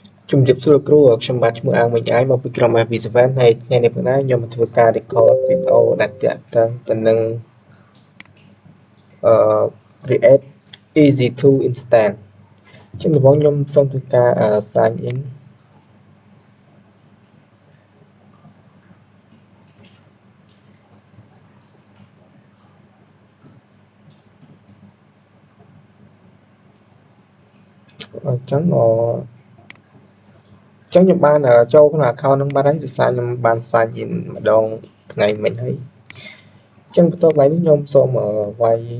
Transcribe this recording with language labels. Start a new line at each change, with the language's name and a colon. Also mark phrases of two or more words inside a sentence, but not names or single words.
Khmer: ជំរាបសួរគ្រូខ្ញុំបាទឈ្មោះអាងវិញអាយមកពីក្រុម FV7 ហើយថ្ងៃនេះផងដែរខ្ញុំមកធ្វើការ record វីដេអូដែលតាក់ទងទៅនឹង
English: create easy2 instance
Khmer: ជាដំបូងខ្ញុំសូមធ្វើការ
English: sign in
Khmer: អញ្ចឹងខ្ញុំបានចូលក្នុង account នឹងបានហើយដោយសារខ្ញុំបាន
English: sign in
Khmer: ម្ដងថ្ងៃមិញហើយអញ្ចឹងបន្ទាប់មកនេះខ្ញុំសូមវាយ